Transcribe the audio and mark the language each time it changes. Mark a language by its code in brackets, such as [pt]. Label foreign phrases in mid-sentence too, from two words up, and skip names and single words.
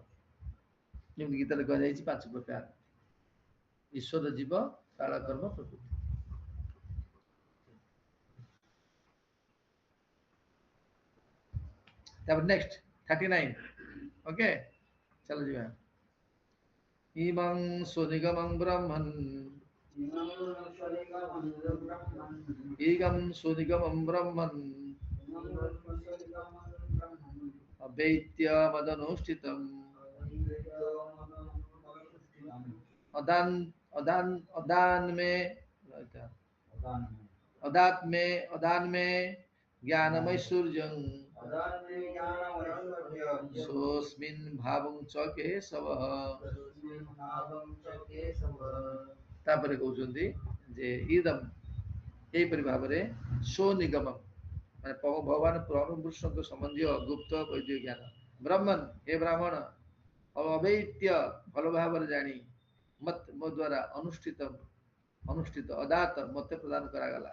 [or] ଯେମିତି ଗୀତାରେ କୁହାଯାଇଛି 5 ପ୍ରକାର: ଈଶ୍ୱର, ଜୀବ, କାଳ, କର୍ମ, ପ୍ରକୃତି। ତାପରେ ନେକ୍ସଟ 39। ଓକେ, ଚାଲ ଯିବା। [sa] ଇମଂ ସୁନିଗମଂ ବ୍ରହ୍ମନ୍ ईगं सुनिगमं ब्रह्मन् अवेत्य मदनुष्ठितम् अदात्मे ज्ञानमैश्वर्यं सोऽस्मिन् भावं च केशवः। [or] ତାପରେ କହୁଛନ୍ତି ଯେ ଇଦମ୍, ଏହିପରି ଭାବରେ ସ୍ୱନିଗମଂ ମାନେ ଭଗବାନ ପରମପୁରୁଷଙ୍କ ସମ୍ବନ୍ଧୀୟ ଗୁପ୍ତ ବୈଦିକ ଜ୍ଞାନ, ବ୍ରହ୍ମନ୍ ହେ ବ୍ରାହ୍ମଣ, ଅବୈତ୍ୟ ଭଲ ଭାବରେ ଜାଣି, ମତ୍ ମୋ ଦ୍ୱାରା ଅନୁଷ୍ଠିତ ଅଦାତ ମତେ ପ୍ରଦାନ କରାଗଲା।